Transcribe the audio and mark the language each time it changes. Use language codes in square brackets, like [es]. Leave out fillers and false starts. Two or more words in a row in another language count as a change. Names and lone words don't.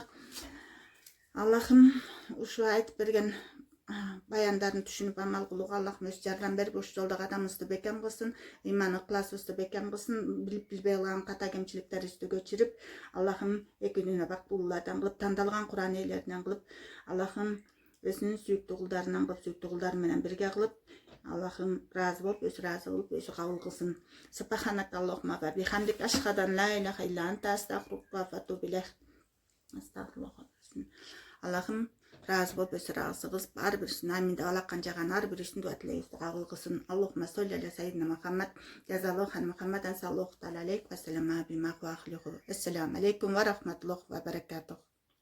[ky] Аллахым ушу айтып берген баяндарын түшүнүп амал кылууга Аллахым өз жардам берип, ушу жолдо кадамыбызды бекем кылсын, ыйман ыкласыбызды бекем кылсын, билип билбей калган ката кемчиликтерибизди кечирип, Аллахым эки дүйнө бактылуулардан кылып, тандалган Куран ээлеринен кылып, Аллахым өзүнүн сүйүктүү кулдарынан кылып, сүйүктүү кулдары менен бирге кылып, Аллахым разы болуп, өзү разы кылып, өзү кабыл кылсын. [ar] سبحانك اللهم وبحمدك أشهد أن لا إله إلا أنت أستغفرك وأتوب إليك. [ky] Аллахым разы болуп, өзү разы кылып, ар бирисин амин деп алакан жаган ар бирисин дуа тилегибизди кабыл кылсын. [ar] اللهم صل على سيدنا محمد، جزى الله عن محمدا صلى الله عليه وسلم بما هو أهله. السلام عليكم ورحمة الله وبركاته.